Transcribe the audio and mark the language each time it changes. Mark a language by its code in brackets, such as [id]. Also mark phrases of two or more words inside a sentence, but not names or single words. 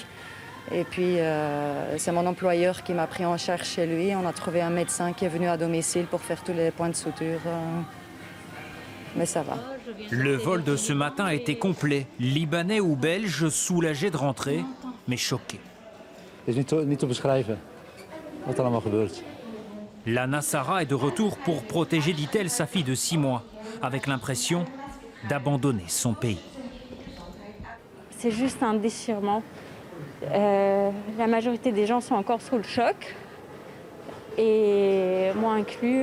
[fr] Et puis c'est mon employeur qui m'a pris en charge chez lui. On a trouvé un médecin qui est venu à domicile pour faire tous les points de suture. Mais ça va. Le vol de ce matin a été complet. Libanais ou Belges soulagés de rentrer, mais choqués. [nl] Niet te beschrijven wat er allemaal gebeurt. [fr] Lana Sarah est de retour pour protéger, dit-elle, sa fille de 6 mois, avec l'impression d'abandonner son pays. C'est juste un déchirement. La majorité des gens sont encore sous le choc, et moi inclus.